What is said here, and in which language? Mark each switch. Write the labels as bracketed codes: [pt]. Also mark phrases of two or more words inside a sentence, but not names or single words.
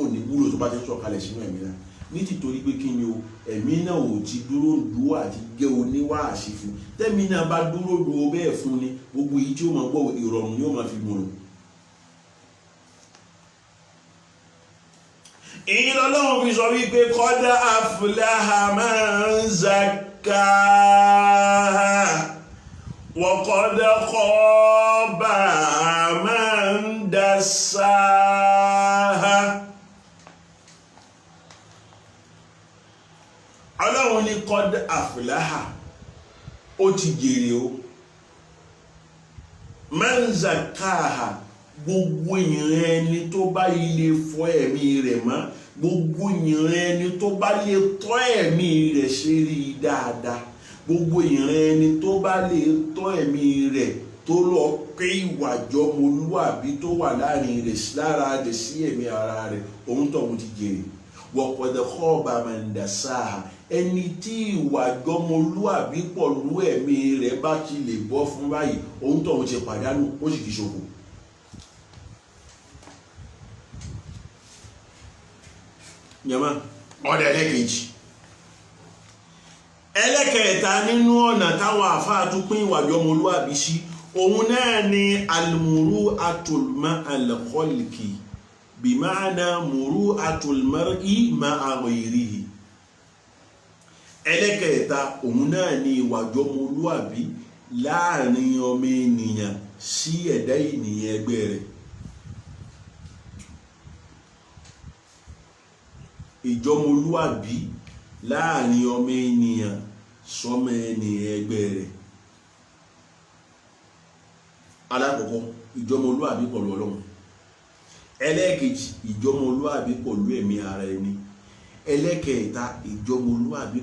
[yo] ní wúlò tó bá ti sọ̀kalẹ̀ sínú ẹ̀mí náà ní tìtorí pé kí ni o ẹ̀mí náà ò ti dúró dúró àti jẹ́ oníwàásí fún tẹ́mi náà bá dúró dúró bẹ́ẹ̀ fún ni gbogbo èyí tí ó máa gbọ́ ìrọ̀rùn ni ó máa fi mọ̀ èyí lọ́lọ́run fi sọ wípé [ar] قد أفلح من زكاها وقد خاب من دساها. [yo] Ọlọ́run ní [ar] قد أفلح [yo] ó ti jèrè o [ar] من زكاها [yo] gbogbo ìran ẹni tó bá ilé fọ ẹ̀mí rẹ̀ mọ́ gbogbo ìran ẹni tó bá lè tọ́ ẹ̀mí rẹ̀ ṣe rí dáadáa gbogbo ìran ẹni tó bá lè tọ́ ẹ̀mí rẹ̀ tó lọ pé ìwà jọmọlúwàbí tó wà láàrin rẹ̀ lára rẹ̀ sí ẹ̀mí ara rẹ̀ òun tóun ti jèrè [ar] وقد خاب من دساها [yo] ẹni tí ìwà jọmọlúwàbí pọ̀lú ẹ̀mí rẹ̀ bá ti lè bọ́ fún báyìí òun tóun ti pàdánù ó sì ti ṣòfò. Yàmá ọ̀dà ẹlẹ́kejì ẹlẹ́kẹta nínú ọ̀nà táwọn àfáà tún pín ìwà jọmọlúwàbí sí òun náà ni [ar] المروءة مع الخلق بمعنى مروءة المرء مع غيره [yo] ẹlẹ́kẹta òun náà ni ìwà jọmọlúwàbí láàrin ọmọ ènìyàn sí ẹ̀dá ènìyàn ẹgbẹ́ rẹ̀ ìjọmọlúwàbí láàrin ọmọ ènìyàn sọmọ ènìyàn ẹgbẹ́ rẹ̀ alákọ̀ọ́kọ́ ìjọmọlúwàbí pẹ̀lú Ọlọ́run ẹlẹ́ẹ̀kejì ìjọmọlúwàbí pẹ̀lú ẹ̀mí ara ẹni ẹlẹ́ẹ̀kẹta ìjọmọlúwàbí